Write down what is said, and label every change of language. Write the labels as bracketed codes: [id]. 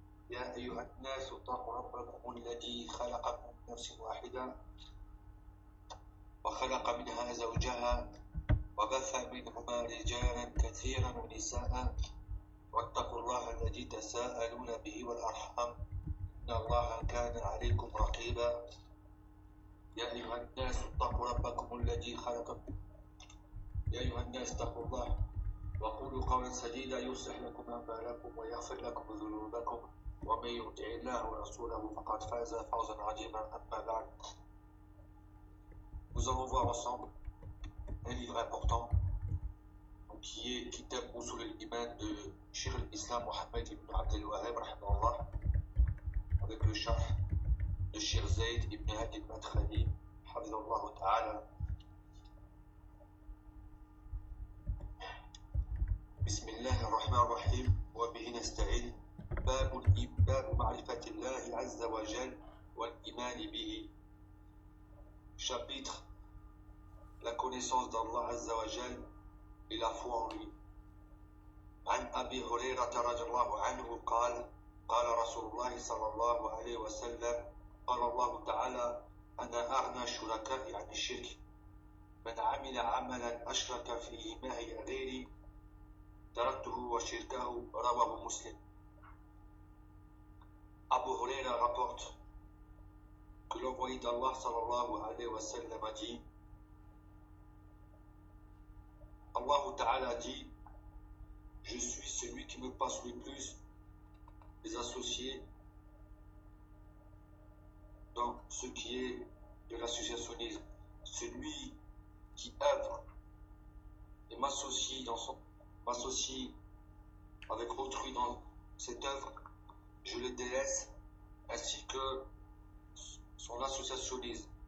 [ar] يا أيها الناس اتقوا ربكم الذي خلقكم من نفس واحدة وخلق منها زوجها وبث منهما رجالا كثيرا ونساء، واتقوا الله الذي تساءلون به والأرحام، إن الله كان عليكم رقيبا. يا أيها الناس اتقوا ربكم الذي خلقكم، يا أيها الناس اتقوا الله وقولوا قولا سديدا يصلح لكم أعمالكم ويغفر لكم ذنوبكم، ومن يطع الله ورسوله فقد فاز فوزا عظيما. أما بعد، [fr] nous allons voir ensemble un livre important qui est Kitab Usul al-Iman de Cheikh al-Islam Mohammed ibn Abd al-Wahhab rahimahullah, avec le charh de Cheikh Zayd ibn Hadi al-Madkhali hafidhahullah ta'ala. [ar] بسم الله الرحمن الرحيم وبه نستعين. باب الإيمان، معرفة الله عز وجل والإيمان به. [fr] chapitre la connaissance d'Allah عز وجل et la foi en lui. [ar] عن أبي هريرة رضي الله عنه قال قال رسول الله صلى الله عليه وسلم قال الله تعالى أنا أغنى الشركاء عن الشرك، من عمل عملا أشرك فيه معي غيري تركته وشركه. رواه مسلم. [fr] Abu Huraira rapporte que l'envoyé d'Allah sallallahu alayhi wa sallam a dit, Allah ta'ala dit, je suis celui qui me passe le plus des associés dans ce qui est de l'associationnisme, celui qui œuvre et m'associe dans son associé avec autrui dans cette œuvre, je le délaisse ainsi que son associationnisme.